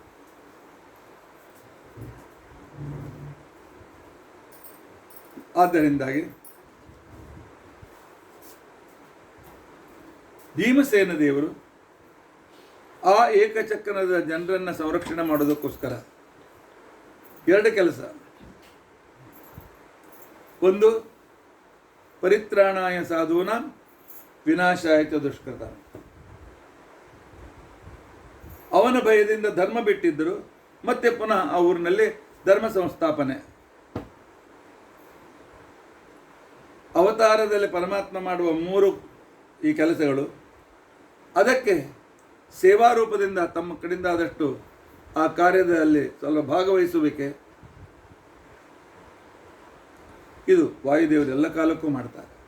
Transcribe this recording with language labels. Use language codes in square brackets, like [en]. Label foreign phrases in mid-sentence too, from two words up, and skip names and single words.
[kn] ಆದ್ದರಿಂದಾಗಿ ಭೀಮಸೇನ ದೇವರು ಆ ಏಕಚಕ್ರದ ಜನರನ್ನು ಸಂರಕ್ಷಣೆ ಮಾಡೋದಕ್ಕೋಸ್ಕರ ಎರಡು ಕೆಲಸ. ಒಂದು, [sa] ಪರಿತ್ರಾಣಾಯ ಸಾಧೂನಾಂ ವಿನಾಶಾಯ ಚ ದುಷ್ಕೃತಾಂ, [kn] ಅವನ ಭಯದಿಂದ ಧರ್ಮ ಬಿಟ್ಟಿದ್ದರು. ಮತ್ತೆ ಪುನಃ ಆ ಊರಿನಲ್ಲಿ ಧರ್ಮ ಸಂಸ್ಥಾಪನೆ. ಅವತಾರದಲ್ಲಿ ಪರಮಾತ್ಮ ಮಾಡುವ 3 ಈ ಕೆಲಸಗಳು, ಅದಕ್ಕೆ ಸೇವಾ ರೂಪದಿಂದ ತಮ್ಮ ಕಡೆಯಿಂದ ಆದಷ್ಟು ಆ ಕಾರ್ಯದಲ್ಲಿ ಸ್ವಲ್ಪ ಭಾಗವಹಿಸುವಿಕೆ, ಇದು ವಾಯುದೇವರು ಎಲ್ಲ ಕಾಲಕ್ಕೂ ಮಾಡ್ತಾರೆ.